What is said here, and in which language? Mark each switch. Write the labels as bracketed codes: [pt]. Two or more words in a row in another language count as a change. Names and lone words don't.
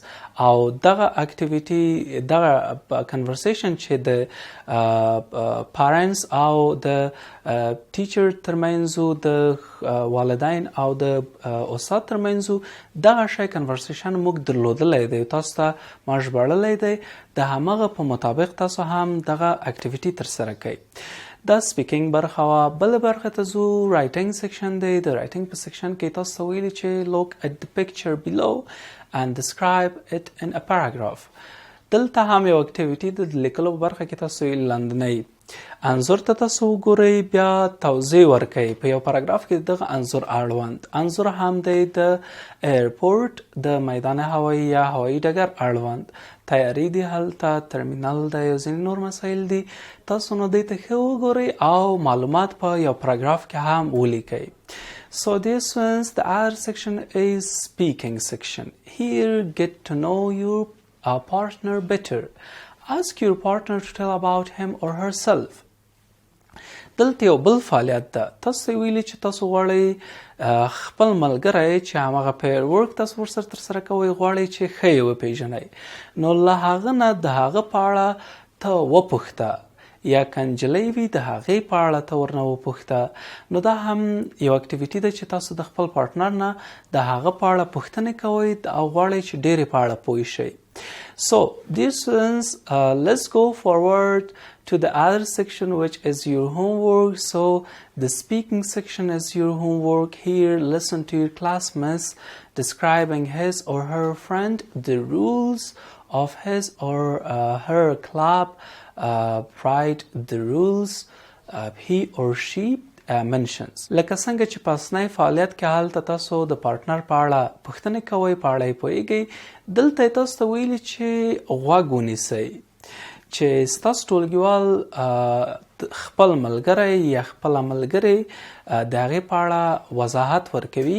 [ps] او دغه اکټیویټي، دغه کنورسیشن چې د پارنټس او د ټیچر ترمنځ، د والدین او د استاد ترمنځ، دغه شی کنورسیشن موږ درلودلی دی، تاسو ته ما ژباړلی دی. د همغه په مطابق تاسو هم دغه اکټیویټي ترسره کوئ. دا سپیکینګ برخه وه. بله برخه ته ځو، [en] writing section [ps] دی. د رایټینګ په سیکشن کې تاسو ته ویلي چې [en] look at the picture below and describe it in a paragraph. [ps] دلته هم یو اکټیویټي د لیکلو په برخه کې تاسو یې لاندنی انځور ته تاسو وګورئ، بیا توضیح ورکوئ په یو پاراګراف کې دغه انځور اړوند. انځور هم دی د ایرپورټ، د میدان هوایي یا هوایي ډګر اړوند. تیاری دی، هلته ترمینل دی، یو ځینې نور مسایل دي. تاسو نو دې ته ښه وګورئ او معلومات په یو پاراګراف کې هم ولیکئ. [en] So dear students, the other section is speaking section. Here get to know your partner better. Ask your partner to tell about him or herself. [ps] دلته یو بل فعالیت ده. تاسو ویلي چې تاسو غواړئ خپل ملګری چې همغه [en] pair work [ps] تاسو ورسره ترسره کوئ، غواړئ چې ښه یې وپېژنئ. نو له هغه نه د هغه په اړه ته وپوښته، یا که نجلۍ وي د هغې په اړه ته ورنه وپوښته. نو دا هم یو اکټیویټي ده چې تاسو د خپل پارټنر نه د هغه په اړه پوښتنې کوئ او غواړئ چې ډېرې په اړه پوه شئ. [en] So, dear students, let's go forward to the other section, which is your homework. So, the speaking section is your homework. Here, listen to your classmates describing his or her friend, the rules of his or her club, write the rules he or she mentions. [ps] لکه څنګه چې په اصنای فعالیت کې هلته تاسو د پارټنر په اړه پوښتنې کوئ، په اړه یې پوهیږئ. دلته تاسو ته ویلي چې غوږ ونیسئ چې ستاسو ټولګیوال خپل ملګری یا خپله ملګرې د هغې په اړه وضاحت ورکوي.